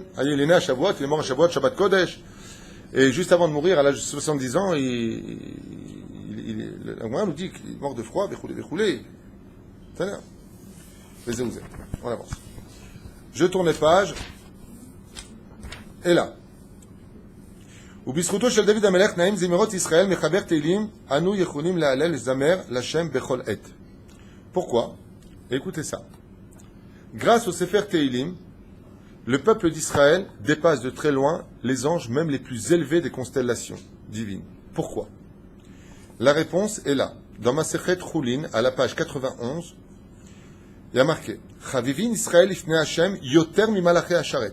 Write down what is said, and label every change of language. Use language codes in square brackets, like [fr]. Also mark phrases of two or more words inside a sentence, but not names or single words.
[fr] Il est né à Shavuot, il est mort à Shavuot, [he] שבת קודש. [fr] Et juste avant de mourir, à l'âge de 70 ans, le Gemara nous dit qu'il est mort de froid, véchoulé. C'est là. On avance. Je tourne les pages. Et là. [he] ובזכותו של דוד המלך נעים זמירות ישראל מחבר תהילים אנו יכולים להלל לזמר לשם בכל עת. [fr] Pourquoi? Écoutez ça. Grâce au Sefer Teilim, le peuple d'Israël dépasse de très loin les anges, même les plus élevés des constellations divines. Pourquoi? La réponse est là. Dans Masechet Choulin, à la page 91, Il y a marqué [he] חביבין ישראל לפני השם יותר ממלאכי השרת.